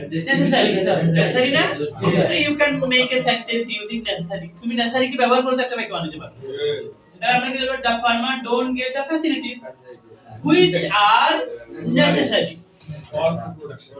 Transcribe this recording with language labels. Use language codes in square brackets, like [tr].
[en] necessary না? You can make a sentence using necessary. [bn] তুমি necessary কি ব্যবহার করে একটা বাক্য বানাতে পারো। তাহলে আমরা কি বলবো, [en] the farmer don't get the facilities which are necessary for production.